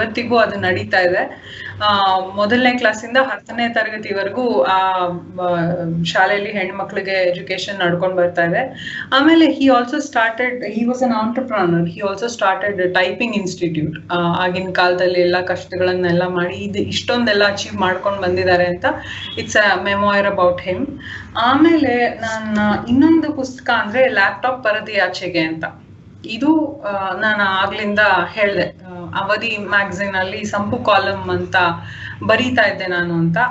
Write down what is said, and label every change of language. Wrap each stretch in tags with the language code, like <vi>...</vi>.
<kn>ಇವತ್ತಿಗೂ ಅದು ನಡೀತಾ ಇದೆ. 1ನೇ ಕ್ಲಾಸಿಂದ 10ನೇ ತರಗತಿವರೆಗೂ ಆ ಶಾಲೆಯಲ್ಲಿ ಹೆಣ್ಮಕ್ಳಿಗೆ ಎಜುಕೇಶನ್ ನಡ್ಕೊಂಡ್ ಬರ್ತಾ ಇದೆ.</kn> <en>ಆಮೇಲೆ he was an entrepreneur. He also started a typing institute.</en> <kn>ಆಗಿನ ಕಾಲದಲ್ಲಿ ಎಲ್ಲ ಕಷ್ಟಗಳನ್ನೆಲ್ಲ ಮಾಡಿ ಇಷ್ಟೊಂದೆಲ್ಲ ಅಚೀವ್ ಮಾಡ್ಕೊಂಡು ಬಂದಿದ್ದಾರೆ ಅಂತ.</kn> <en>It's a memoir about him.</en> <kn>ಆಮೇಲೆ ನನ್ನ ಇನ್ನೊಂದು ಪುಸ್ತಕ ಅಂದ್ರೆ ಲ್ಯಾಪ್ಟಾಪ್ ಪರದೆಯಾಚೆಗೆ ಅಂತ. ಇದು ನಾನು ಆಗ್ಲಿಂದ ಹೇಳ್ದೆ, ಅವಧಿ ಮ್ಯಾಗಝಿನ್ ಅಲ್ಲಿ ಸಂಪು ಕಾಲಮ್ ಅಂತ ಬರೀತಾ ಇದ್ದೆ ನಾನು ಅಂತ.</kn>